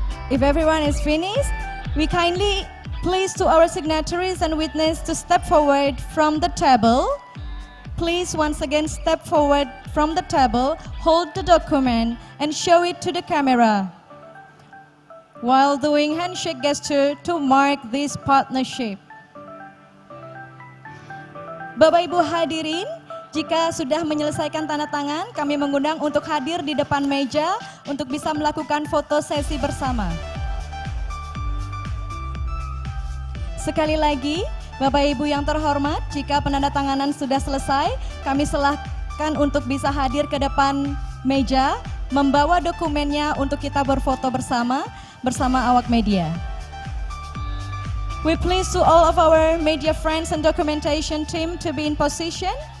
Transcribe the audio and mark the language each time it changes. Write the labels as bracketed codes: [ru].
[en] If everyone is finished, we kindly please to our signatories and witness to step forward from the table. Please once again step forward from the table, hold the document and show it to the camera while doing handshake gesture to mark this partnership. [id] Bapak Ibu hadirin, jika sudah menyelesaikan tanda tangan, kami mengundang untuk hadir di depan meja untuk bisa melakukan foto sesi bersama. Sekali lagi, Bapak Ibu yang terhormat, jika penandatanganan sudah selesai, kami silakan untuk bisa hadir ke depan meja, membawa dokumennya untuk kita berfoto bersama awak media. [en] We please to all of our media friends and documentation team to be in position.